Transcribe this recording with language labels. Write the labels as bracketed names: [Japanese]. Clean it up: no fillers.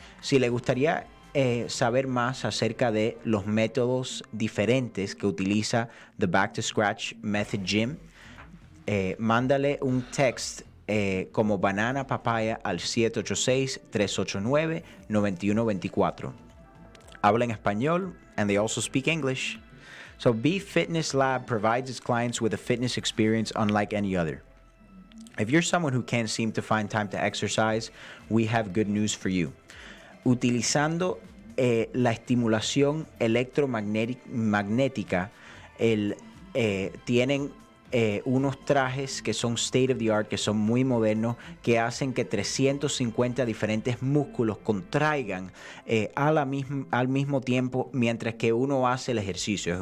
[Spanish] Si le gustaría saber más acerca de los métodos diferentes que utiliza The Back to Scratch Method Gym, mándale un text como Banana Papaya al 786-389-9124. Habla en español, [English] and they also speak English. So B Fitness Lab provides its clients with a fitness experience unlike any other. If you're someone who can't seem to find time to exercise, we have good news for you. [Spanish] Utilizando la estimulación electromagnética, tienen unos trajes que son state of the art, que son muy modernos, que hacen que 350 diferentes músculos contraigan al mismo tiempo mientras que uno hace el ejercicio.